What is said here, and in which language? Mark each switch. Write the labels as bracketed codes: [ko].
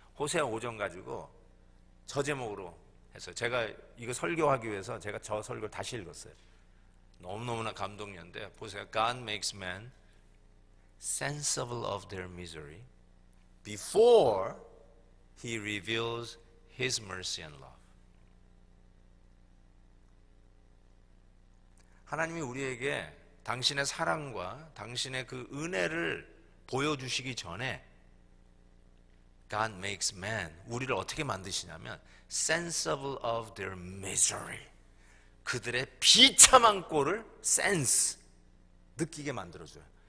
[ko] 호세아 5장 가지고 저 제목으로 해서 제가 이거 설교하기 위해서 제가 저 설교를 다시 읽었어요. 너무너무나 감동이었는데, 보세요. [en] God makes man sensible of their misery before He reveals His mercy and love. [ko] 하나님이 우리에게 당신의 사랑과 당신의 그 은혜를 보여주시기 전에 [en] God makes man, [ko] 우리를 어떻게 만드시냐면 [en] sensible of their misery, [ko] 그들의 비참한 꼴을 느끼게 만들어줘요.